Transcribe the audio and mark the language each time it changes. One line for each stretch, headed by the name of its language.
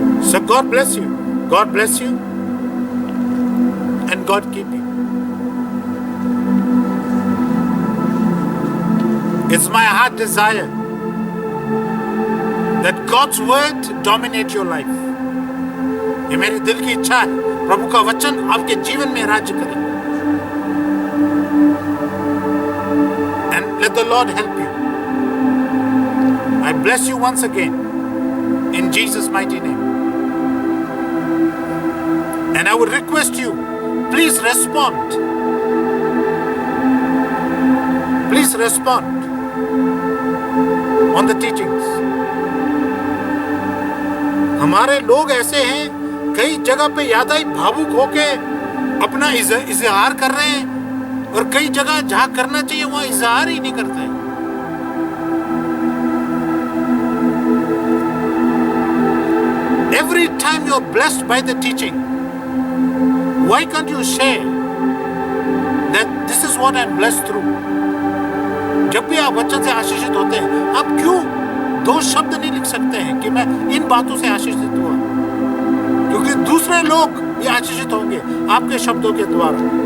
English: So God bless you. God bless you. And God keep you. It's my heart desire that God's word dominate your life.
Hindi: ये मेरे दिल की इच्छा है, प्रभु का वचन आपके जीवन में राज्य करे।
English: And let the Lord help you. I bless you once again in Jesus' mighty name. And I would request you, please respond. Please respond on the teachings.
Hindi: हमारे लोग ऐसे हैं, कई जगह पे ज्यादा ही भावुक होके अपना इजहार कर रहे हैं, और कई जगह जहां करना चाहिए वहां इजहार ही नहीं करते हैं।
English: Every time you are blessed by the teaching, why can't you share that this is what I am blessed through?
Hindi: जब भी आप वचन से आशीषित होते हैं, आप क्यों दो शब्द नहीं लिख सकते हैं कि मैं इन बातों से आशीषित हुआ? क्योंकि दूसरे लोग भी आशीषित होंगे आपके शब्दों के द्वारा।